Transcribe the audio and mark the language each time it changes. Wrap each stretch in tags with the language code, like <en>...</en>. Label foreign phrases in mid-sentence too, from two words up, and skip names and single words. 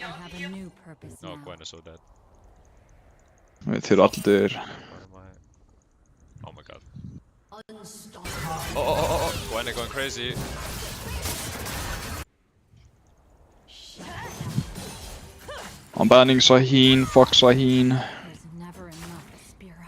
<en>have a new purpose No, now. Gwen is so dead.</en> <is>Þeir eru allir</is> <en>Where am I? Oh my god. Unstoppable. Oh. Gwen is going crazy. I'm banning Sahin, fuck Sahin. There's never enough, Spira.</en>